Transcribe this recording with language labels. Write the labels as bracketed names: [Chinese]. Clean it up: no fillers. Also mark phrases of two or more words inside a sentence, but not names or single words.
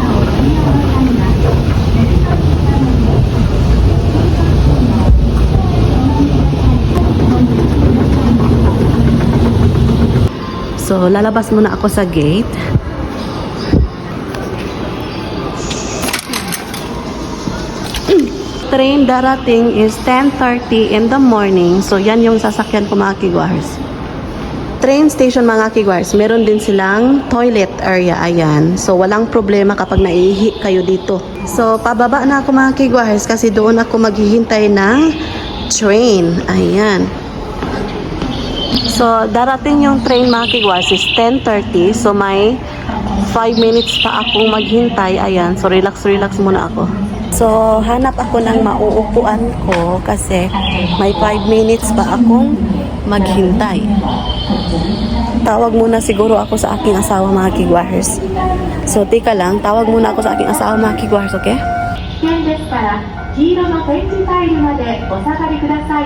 [Filipino] So, lalabas muna ako sa gate. Train darating [English] is 10:30 in the morning. [Filipino] So, yan yung sasakyan ko mga kigwars. Train station mga kigwars, meron din silang toilet area. Ayan. So, walang problema kapag naihi kayo dito. So, pababa na ako mga kigwars kasi doon ako maghihintay ng train. Ayan. So, darating yung train mga kigwars [English] is 10:30. [Filipino] So, may 5 minutes pa akong maghintay. Ayan. So, relax muna ako. So, hanap ako ng mauupuan ko kasi may 5 minutes pa akong maghintay. Tawag muna siguro ako sa aking asawa mga kigwars. So, tika lang. Tawag muna ako sa aking asawa mga kigwars, okay? [Japanese] 危険ですから、黄色の点字タイルまでお下がりください。